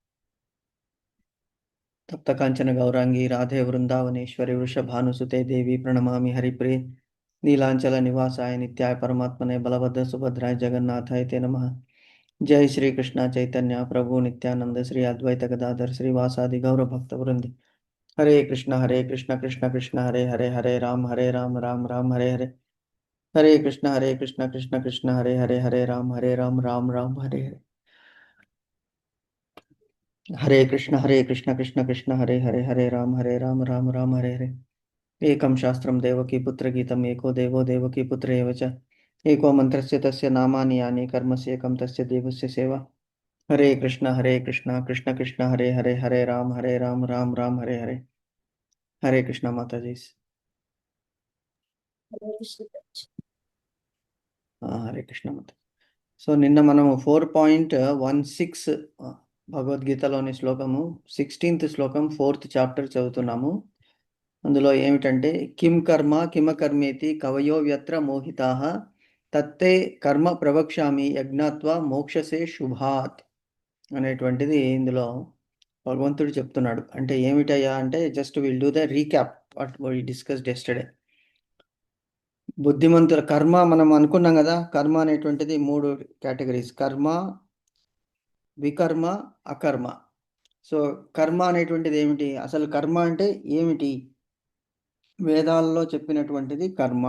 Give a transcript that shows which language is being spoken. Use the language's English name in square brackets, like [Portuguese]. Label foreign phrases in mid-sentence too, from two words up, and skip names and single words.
[Sanskrit] तप्त कांचन गौरांगी राधे वृंदावनेश्वरी वृषभानुसुते देवी प्रणमामि हरिप्रिये नीलांचल निवासाय नित्याय परमात्मने बलभद्र सुभद्राय जगन्नाथाय ते नमः. जय श्री कृष्ण चैतन्य प्रभु नित्यानंद श्री अद्वैत गदाधर श्रीवासादि गौर भक्त वृंद. हरे कृष्ण कृष्ण कृष्ण हरे हरे हरे राम राम राम हरे हरे. हरे कृष्ण कृष्ण कृष्ण हरे राम राम हरे हरे. हरे कृष्ण कृष्ण कृष्ण हरे राम राम हरे हरे. एकं शास्त्रं देवकी पुत्र गीतम् एको देवो देवकी पुत्र एव च एको मन्त्रस्य तस्य नामानि यानि कर्मस्य एकं तस्य देवस्य सेवा. हरे कृष्ण कृष्ण कृष्ण हरे राम राम हरे हरे. [Hindi] हरे कृष्ण माता जी. हरे कृष्ण माता. [Telugu] సో నిన్న మనము 4.16 భగవద్గీతలోని శ్లోకము 16th శ్లోకం 4th చాప్టర్ చదువుతున్నాము. అందులో ఏమిటంటే [Sanskrit] కిం కర్మ కిమకర్మేతి కవయో వ్యత్ర మోహితాః తత్తే కర్మ ప్రవక్ష్యామి యజ్ఞాత్వా మోక్షసే శుభాత్ [Telugu] అనేటువంటిది ఇందులో భగవంతుడు చెప్తున్నాడు. [English] అంటే ఏమిటయ్యా అంటే just will do the recap what we discussed yesterday. [Telugu] బుద్ధిమంతుల కర్మ మనం అనుకున్నాం కదా, కర్మ అనేటువంటిది 3 కేటగిరీస్: కర్మ, వికర్మ, అకర్మ. సో కర్మ అనేటువంటిది ఏమిటి, అసలు కర్మ అంటే ఏమిటి? వేదాల్లో చెప్పినటువంటిది కర్మ.